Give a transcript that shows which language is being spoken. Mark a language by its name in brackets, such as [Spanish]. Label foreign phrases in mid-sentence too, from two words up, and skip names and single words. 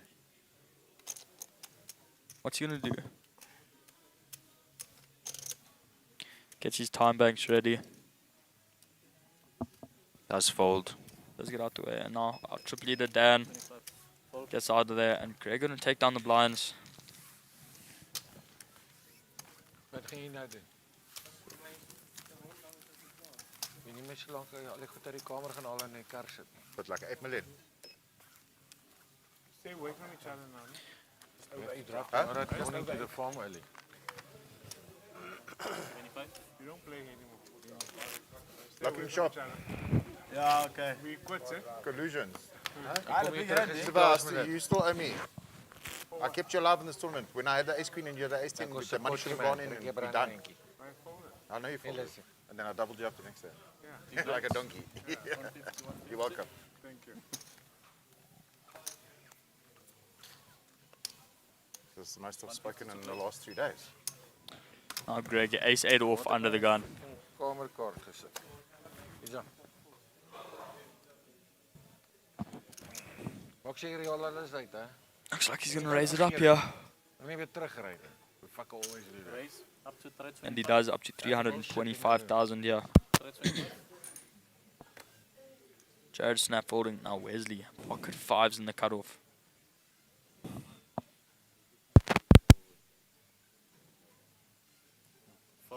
[English] What's he going to do? Gets his time banks ready. Does fold. Let's get out the way. And now our chip leader, Dan, gets out of there. And Greg going to take down the blinds. [Afrikaans] Wat gaan jy nou doen? Jy nie meer so lank al die goed uit die kamer gaan haal en in die kar sit nie. [English] But like 8 million. Stay away from each other now. [Afrikaans] Ja, jy drap Huh? [English] maar dat morning to the farm early. 25. You don't play anymore. Locking shop. Yeah, okay. We quit, eh? Collusions. [Afrikaans] Kom jy terug as jy [English] Sebastian, you still owe me. I kept you alive in this tournament. When I had the ace queen and you had the ace 10, the money should have gone in and be done. I know you folded. And then I doubled you up the next day. Yeah. Like a donkey. You're welcome. Thank you. This is the most I've spoken in the last 3 days. Now Greg, ace 8 off under the gun. [Afrikaans] Kamerkaart gesit. Hier's dan. Maak seker jy al alles uit, hè? [English] Looks like he's going to raise it up here. [Afrikaans] Nie weer terugry nie. [English] We fuck always do that. Raise up to 325. And he does up to 325,000 here. 325. Jared snap folding. Now Wesley. Pocket 5s in the cutoff. Fold.